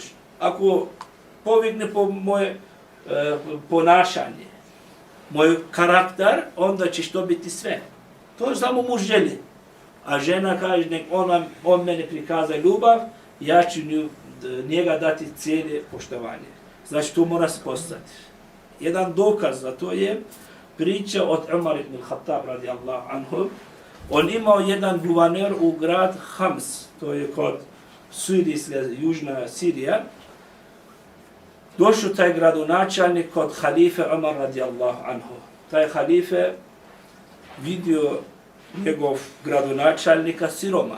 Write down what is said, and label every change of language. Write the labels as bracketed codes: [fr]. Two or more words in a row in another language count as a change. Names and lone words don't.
[bs] Ako povikne po moje ponašanje, moj karakter, onda ćeš to biti sve. To samo muž želi. A žena kaže, nek on mene prikaza ljubav, ja ću njega dati cijeli poštovanje. Znači, to mora se postati. Jedan dokaz za to je priča od Umar ibn al-Khattab [ar] رضي الله عنه. [bs] On imao jedan guverner u grad Hams, to je kod južna Sirija. Došao taj gradonačelnik kod halife Umar [ar] رضي الله عنه. [bs] Taj halife vidio njegov gradonačelnika siroma.